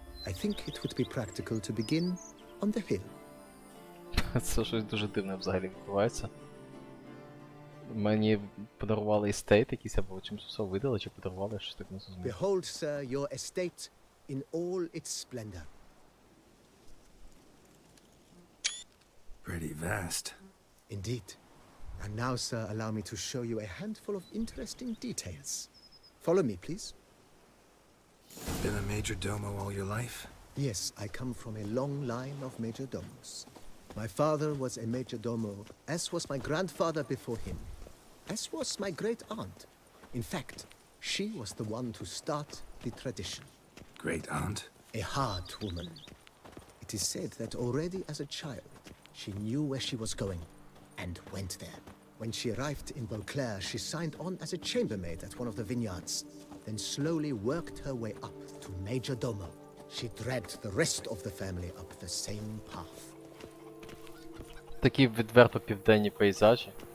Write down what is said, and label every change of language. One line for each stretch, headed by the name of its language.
English: I think it would be practical to begin on the hill.
Ukrainian: Це щось дуже дивне взагалі відбувається. Мені подарували естейт якийсь, або чимось все видали, чи подарували, щось так не зрозуміло.
English: Behold, sir, your estate in all its splendor. Pretty vast. Indeed. And now, sir, allow me to show you a handful of interesting details. Follow me, please. Been a major domo all your life? Yes, I come from a long line of major domos. My father was a major domo, as was my grandfather before him, as was my great aunt. In fact, she was the one to start the tradition. Great aunt? A hard woman. It is said that already as a child, she knew where she was going and went there. When she arrived in Beauclair, she signed on as a chambermaid at one of the vineyards, then slowly worked her way up to major domo. She dragged the rest of the family up the same path.
Ukrainian: Такі відверто південні пейзажі.